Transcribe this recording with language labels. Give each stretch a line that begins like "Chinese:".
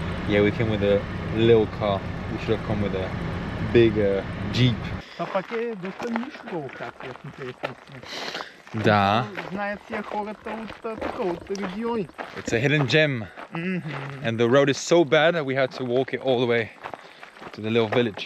English: Yeah, we came with a little car. We should have come with a big Jeep.
Bulgarian: Това пак е доста нишова локация, в интересен смисъл. Да. Знаят си хората от региони.
English: It's a hidden gem. And the road is so bad that we had to walk it all the way to the little village.